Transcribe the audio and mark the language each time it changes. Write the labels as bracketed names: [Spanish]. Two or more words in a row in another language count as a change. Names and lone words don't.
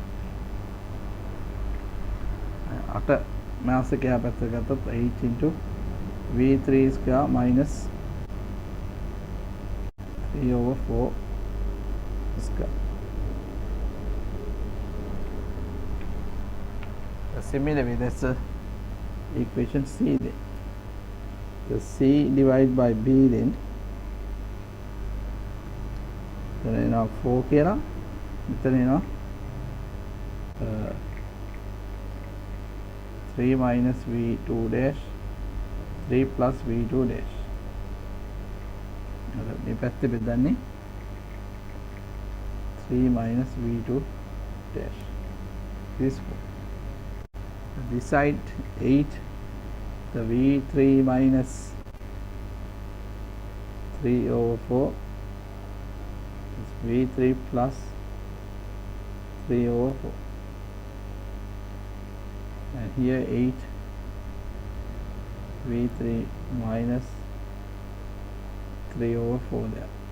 [English] After mass 8 into v3 square minus 3 over 4 square. Similarly, that's the equation C then. The C divided by B then. Then 4 [Sinhala] කියලා මෙතන එනවා [English] 3 minus v2 dash 3 plus v2 dash. [Sinhala] මේ පැත්තේ බෙදන්නේ 3 [English] minus v2 dash. This side 8, the v3 minus 3 over 4 is v3 plus 3 over 4, and here 8 v3 minus 3 over 4 there.